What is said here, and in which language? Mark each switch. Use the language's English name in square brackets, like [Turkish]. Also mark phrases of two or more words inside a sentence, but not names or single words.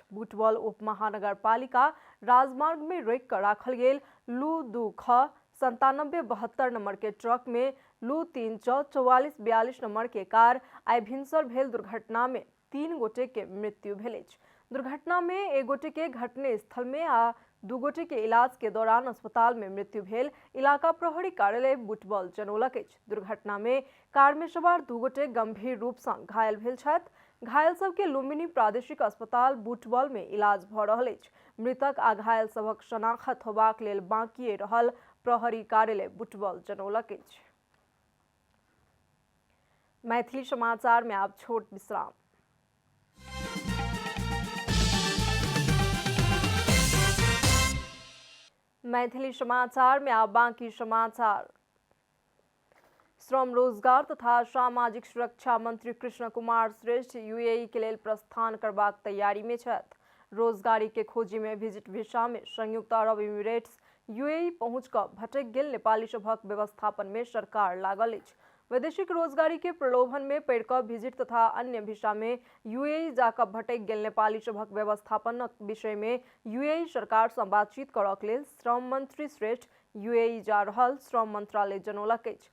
[Maithili] बुटवल उप महानगरपालिका राजमार्ग में रोकि कर राखल गेल लू 2 ख 9772 नंबर के ट्रक में लू 3 च 4442 नंबर के कार आइ भिनसर भेल दुर्घटना में 3 गोटे के मृत्यु भेल अछि। दुर्घटना में 1 गोटे के घटने स्थल में आ 2 गोटे के इलाज के दौरान अस्पताल में मृत्यु भेल इलाका प्रहरी कार्यालय बुटवल जनौलक अछि। दुर्घटना में कार में सवार 2 गोटे गंभीर रूप सँ घायल भेल छथि। घायल सबके लुम्बिनी प्रादेशिक अस्पताल बुटवल में इलाज भऽ रहल अछि। मृतक आ घायल सबक शनाख्त होबाक लेल बाँकी रहल प्रहरी कार्यालय बुटवल जनौलक अछि। मैथिली समाचार में आप छोट विश्राम। मैथिली समाचार में आप बाकी समाचार। श्रम, रोजगार तथा सामाजिक सुरक्षा मंत्री कृष्ण कुमार श्रेष्ठ UAE के लेल प्रस्थान करबाक तैयारी में छथि। रोजगारी के खोजी में विजिट वीसा में संयुक्त अरब इमिरेट्स UAE पहुंच कऽ भटकि गेल नेपाली सभक व्यवस्थापन में सरकार लागल अछि। वैदेशिक रोजगारी के प्रलोभन में पड़ि कऽ विजिट तथा अन्य वीसा में UAE जाकऽ भटकि गेल नेपाली सभक व्यवस्थापनक विषय में UAE सरकार सँ बातचीत करक लेल श्रम मंत्री श्रेष्ठ UAE जा रहल श्रम मंत्रालय जनौलक अछि।